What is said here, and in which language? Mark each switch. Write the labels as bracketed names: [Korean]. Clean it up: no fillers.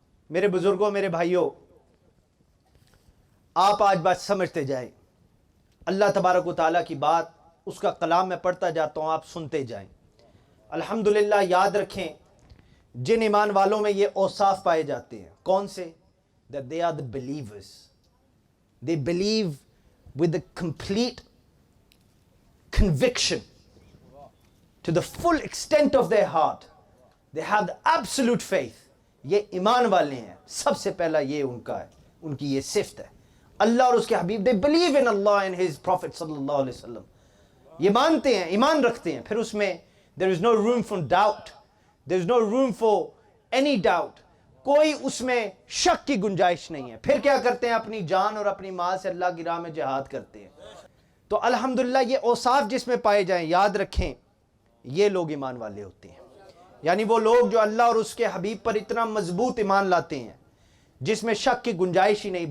[Urdu] میرے بزرگوں، میرے بھائیوں، آپ آج بات سمجھتے جائیں. اللہ تبارک و تعالیٰ کی بات، اس کا کلام میں پڑھتا جاتا ہوں، آپ سنتے جائیں. الحمدللہ یاد رکھیں جن ایمان والوں میں یہ اوصاف پائے جاتے ہیں. کون سے؟ [English] that they are the believers. They believe with the complete conviction to the full extent of their heart. They have the absolute faith. [Urdu] یہ ایمان والے ہیں. سب سے پہلا یہ ان کا ہے، ان کی یہ صفت ہے. اللہ اور اس کے حبیب [English] they believe in Allah and his prophet [Urdu] صلی اللہ علیہ وسلم. یہ مانتے ہیں، ایمان رکھتے ہیں. پھر اس میں [English] there is no room for doubt. There is no room for any doubt. [Urdu] کوئی اس میں شک کی گنجائش نہیں ہے. پھر کیا کرتے ہیں؟ اپنی جان اور اپنی مال سے اللہ کی راہ میں جہاد کرتے ہیں. تو الحمدللہ یہ اوصاف جس میں پائے جائیں، یاد رکھیں یہ لوگ ایمان والے ہوتے ہیں. یعنی وہ لوگ جو اللہ اور اس کے حبیب پر اتنا مضبوط ایمان لاتے ہیں جس میں شک کی گنجائش ہی نہیں.